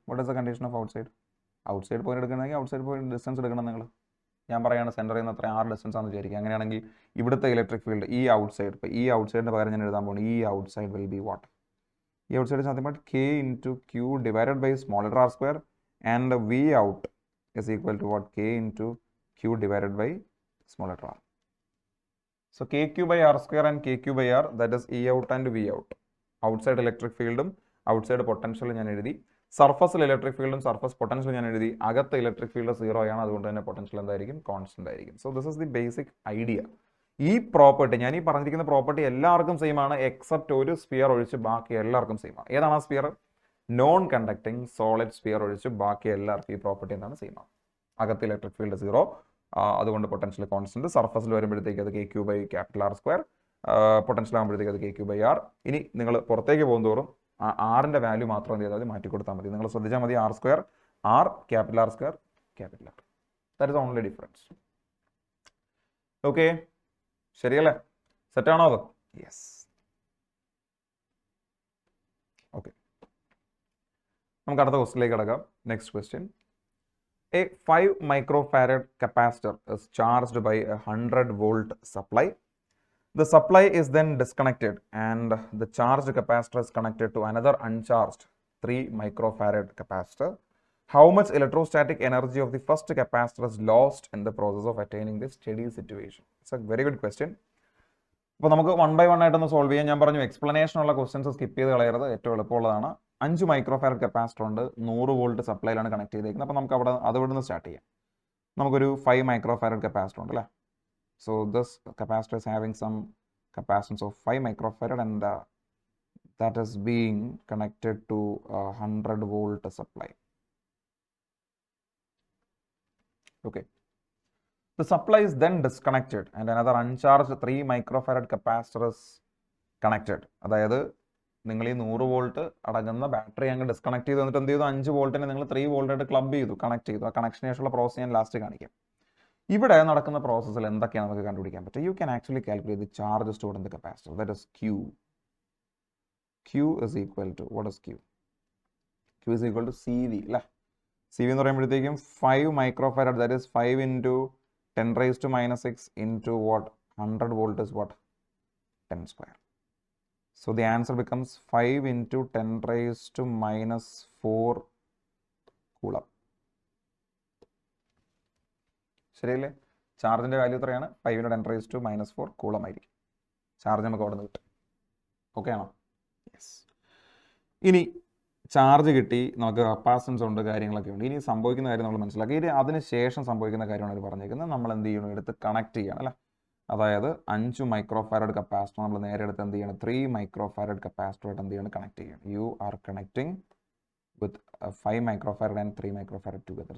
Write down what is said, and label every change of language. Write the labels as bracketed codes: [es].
[en] what is the condition of outside point [ml] എടുക്കണമെങ്കിൽ outside point distance എടുക്കണം നിങ്ങൾ. ഞാൻ പറയുകയാണ് സെൻറ്ററിൽ നിന്ന് അത്ര r ഡിസ്റ്റൻസ് ആണെന്ന് വിചാരിക്കുക. അങ്ങനെയാണെങ്കിൽ ഇവിടുത്തെ ഇലക്ട്രിക് ഫീൽഡ് ഈ ഔട്ട്സൈഡിൻ്റെ പകരം ഞാൻ എഴുതാൻ പോകുന്നു. [en] ഈ outside will be what? ഈ outside nothing but k into q divided by smaller r² and v out is equal to what? k into q divided by smaller r. So kq by r² and kq by r, that is e out and v out. [ml] Outside electric ഫീൽഡും outside പൊട്ടൻഷ്യലും ഞാൻ എഴുതി. സർഫസിൽ electric ഫീൽഡും surface പൊട്ടൻഷ്യലും ഞാൻ എഴുതി. അകത്ത് electric field 0 ആണ്. അതുകൊണ്ട് തന്നെ പൊട്ടൻഷ്യൽ എന്തായിരിക്കും? കോൺസ്റ്റന്റ് ആയിരിക്കും. [en] So this is the basic idea. [ml] ഈ പ്രോപ്പർട്ടി, ഞാൻ ഈ പറഞ്ഞിരിക്കുന്ന പ്രോപ്പർട്ടി എല്ലാവർക്കും സെയിം ആണ്, എക്സെപ്റ്റ് ഒരു സ്ഫിയർ ഒഴിച്ച് ബാക്കി എല്ലാവർക്കും സെയിം ആണ്. ഏതാണ് ആ sphere? Non conducting solid sphere ഒഴിച്ച് ബാക്കി എല്ലാവർക്കും ഈ പ്രോപ്പർട്ടി എന്താണ്? സെയിം ആണ്. അകത്ത് ഇലക്ട്രിക് ഫീൽഡ് 0, അതുകൊണ്ട് പൊട്ടൻഷ്യൽ കോൺസ്റ്റന്റ്. സർഫസിൽ വരുമ്പോഴത്തേക്ക് അത് K Q by capital r², potential ആകുമ്പോഴത്തേക്ക് അത് കെ ക്യൂ ബൈ ആർ. ഇനി നിങ്ങൾ പുറത്തേക്ക് പോകുന്നതോറും ആറിൻ്റെ വാല്യൂ മാത്രം എന്ത് ചെയ്താൽ മാറ്റി കൊടുത്താൽ മതി. നിങ്ങൾ ശ്രദ്ധിച്ചാൽ മതി, r², r, capital r², capital R. [en] That is only difference. Okay, [ml] ശരിയല്ലേ? സെറ്റാണോ അത്? [en] Yes. [ml] ഓക്കെ, നമുക്ക് അടുത്ത ക്വസ്റ്റിലേക്ക് കിടക്കാം. [en] Next question. A 5 microfarad capacitor is charged by a 100 volt supply. The supply is then disconnected and the charged capacitor is connected to another uncharged 3 microfarad capacitor. How much electrostatic energy of the first capacitor is lost in the process of attaining this steady situation? It's a very good question. [ml] അപ്പോൾ നമുക്ക് 1 by 1 ആയിട്ടൊന്ന് solve ചെയ്യാം. ഞാൻ പറഞ്ഞു എക്സ്പ്ലനേഷനുള്ള questions skip ചെയ്ത് കളയരുത്, ഏറ്റവും എളുപ്പമുള്ളതാണ്. 5 microfarad capacitor ഉണ്ട്, 100 വോൾട്ട് സപ്ലൈയിലാണ് കണക്ട് ചെയ്തേക്കുന്നത്. അപ്പോൾ നമുക്ക് അവിടെ നിന്ന് സ്റ്റാർട്ട് ചെയ്യാം. നമുക്കൊരു 5 മൈക്രോഫാരഡ് കപ്പാസിറ്റർ ഉണ്ട് അല്ലേ. [en] So this capacitor is having some capacitance of 5 microfarad and that is being connected to a 100 volt supply. Okay, the supply is then disconnected and another uncharged 3 microfarad capacitor is connected. [ml] അതായത് നിങ്ങൾ ഈ 100 volt അടങ്ങുന്ന battery അങ്ങ് disconnect ചെയ്ത് വന്നിട്ട് എന്ത് ചെയ്തു? 5 വോൾട്ടിനെ നിങ്ങൾ 3 വോൾട്ടായിട്ട് ക്ലബ് ചെയ്തു, കണക്ട് ചെയ്തു. ആ കണക്ഷന് ശേഷമുള്ള പ്രോസസ് ഞാൻ ലാസ്റ്റ് കാണിക്കാം. ഇവിടെ നടക്കുന്ന പ്രോസസ്സിൽ എന്തൊക്കെയാണ് നമുക്ക് കണ്ടുപിടിക്കാൻ പറ്റുക? [en] You can actually calculate the charge stored in the capacitor. That is Q. Q is equal to what is Q? Q is equal to C V അല്ലേ. [ml] സി വി എന്ന് പറയുമ്പോഴത്തേക്കും 5 microfarad, [en] That is 5 into 10⁻⁻⁶ into what? 100 volt is what? 10 square. So the answer becomes 5 into 10⁻⁴ coulomb. [ml] ശരിയല്ലേ? ചാർജിൻ്റെ value എത്രയാണ്? 5 into 10⁻⁴ coulomb ആയിരിക്കും. Charge നമുക്ക് അവിടെ നിന്ന് കിട്ടും. ഓക്കെ ആണോ? യെസ്. ഇനി ചാർജ് കിട്ടി, നമുക്ക് കപ്പാസിറ്റൻസ് ഉണ്ട്, കാര്യങ്ങളൊക്കെ ഉണ്ട്. ഇനി സംഭവിക്കുന്ന കാര്യം നമ്മൾ മനസ്സിലാക്കി. ഇനി അതിന് ശേഷം സംഭവിക്കുന്ന കാര്യമാണ് അവർ പറഞ്ഞേക്കുന്നത്. നമ്മൾ എന്ത് ചെയ്യണം? എടുത്ത് കണക്ട് ചെയ്യണം അല്ലേ. അതായത് 5 മൈക്രോ ഫാരഡ് കപ്പാസിറ്റർ നമ്മൾ നേരെ എടുത്ത് എന്ത് ചെയ്യണം 3 മൈക്രോ ഫാരഡ് കപ്പാസിറ്ററായിട്ട് എന്ത് ചെയ്യണം കണക്ട് ചെയ്യണം. [en] You are connecting with 5 microfarad and 3 microfarad together.